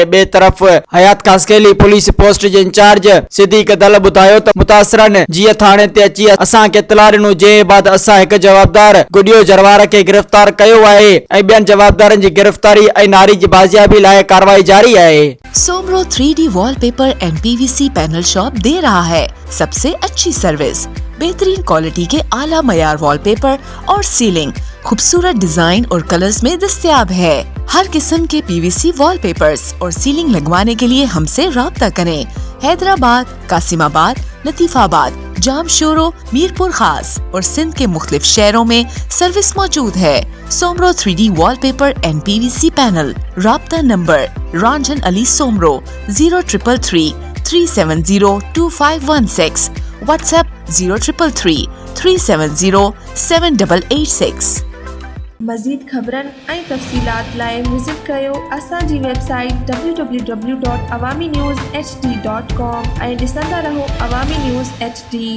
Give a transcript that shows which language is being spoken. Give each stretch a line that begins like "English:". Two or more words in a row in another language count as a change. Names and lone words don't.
Sindhi: ॿिए तरफ़ हयात कासकेली पुलिस पोस्ट जे इंचार्ज सिद्दीक दल ॿुधायो त मुतासिरनि जीअं थाणे ते अची असांखे इतला ॾिनो जे बाद असां हिकु जवाबदार गुडियो जरवार खे गिरफ़्तार कयो आहे ऐं ॿियनि जवाबदारनि जी गिरफ़्तारी ऐं नारी जी बाज़ियाबी लाइ कार्रवाई जारी आहे।
Urdu: سومرو 3D وال پیپر اینڈ پی وی سی پینل شاپ دے رہا ہے سب سے اچھی سروس، بہترین کوالٹی کے اعلیٰ معیار وال پیپر اور سیلنگ خوبصورت ڈیزائن اور کلرز میں دستیاب ہے. ہر قسم کے پی وی سی وال پیپرز اور سیلنگ لگوانے کے لیے ہم سے رابطہ کریں. حیدرآباد، قاسم آباد، لطیف آباد، جامشورو، میرپور خاص اور سندھ کے مختلف شہروں میں سروس موجود ہے. सोमरो 3D वॉलपेपर एंड पीवीसी पैनल। رابطہ نمبر رنجن علی سومرو 0333 370 2516، واٹس ایپ 0333 370 7886.
Sindhi: मज़ीद ख़बरनि ऐं तफ़सीलात लाइ विज़िट कयो असांजी वेबसाइट www.awamiNewsHD.com ऐं ॾिसंदा रहो अवामी न्यूज़ HD।